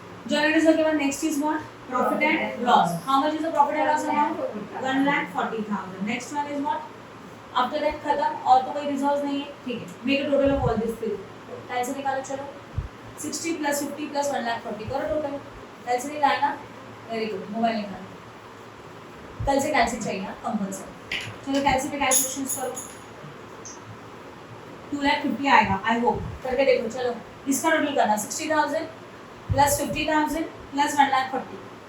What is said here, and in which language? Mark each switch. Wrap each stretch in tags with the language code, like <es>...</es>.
<en>General reserve के बाद next is what? Profit and loss. How much is the profit and loss amount? 1,40,000. Next one is what? After that</en> <hi>खत्म और तो कोई reserves नहीं है. ठीक है.</hi> <en>Make a total of all this three.</en> <hi>Tile से निकालो चलो. 60 plus 50 plus 1,40,000 करो total. टाइल से निकालना.</hi> <en>Very good.</en> <hi>मोबाइल निकालो. कल से कैलसी चाहिए ना कंपल्सरी. चलो कैलसी पे कैलकुलेशंस करो. 2,50,000 आएगा.</hi> <en>I hope.</en> <hi>करके देखो चलो. इसका टोटल करना 60,000 plus 50,000 plus 1,40,000.</hi>